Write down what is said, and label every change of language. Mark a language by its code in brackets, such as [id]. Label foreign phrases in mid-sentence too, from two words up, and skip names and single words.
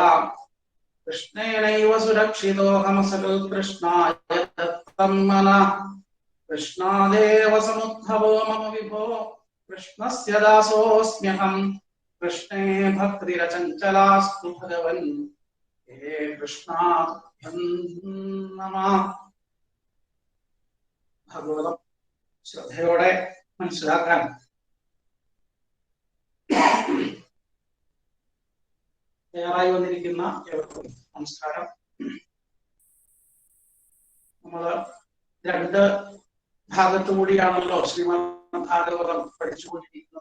[sa] कृष्णेनैव सुरक्षितोऽहमसतु कृष्णाय दत्तं मनः। कृष्णादेव समुद्भवो मम विभो कृष्णस्य दासोऽस्म्यहम् कृष्णे भक्तिरचञ्चलास्तु भगवन् हे कृष्णा नमः. [ml] ഭാഗവതം ശ്രദ്ധയോടെ മനസ്സിലാക്കാൻ തയ്യാറായി വന്നിരിക്കുന്ന ഏവർക്കും നമസ്കാരം. നമ്മള് രണ്ട് ഭാഗത്തുകൂടിയാണല്ലോ ശ്രീമദ് ഭാഗവതം പഠിച്ചുകൊണ്ടിരിക്കുന്നത്.